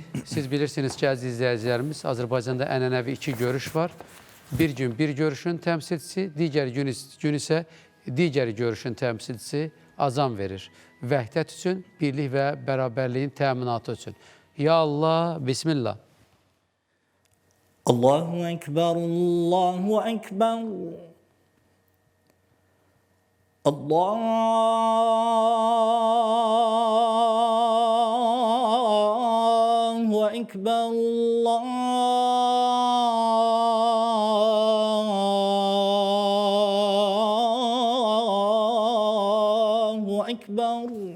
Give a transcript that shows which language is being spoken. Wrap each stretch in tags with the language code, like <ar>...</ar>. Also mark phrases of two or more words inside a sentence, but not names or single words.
<az>Siz bilirsiniz ki, əziz izləyicilərimiz, Azərbaycanda ənənəvi 2 görüş var. Bir gün bir görüşün təmsilçisi, digər gün isə digər görüşün təmsilçisi azan verir. Vəhdət üçün, birlik və bərabərliyin təminatı üçün.</az> <ar>يا الله, Bismillah. الله أكبر، الله أكبر. الله أكبر، الله أكبر.</ar>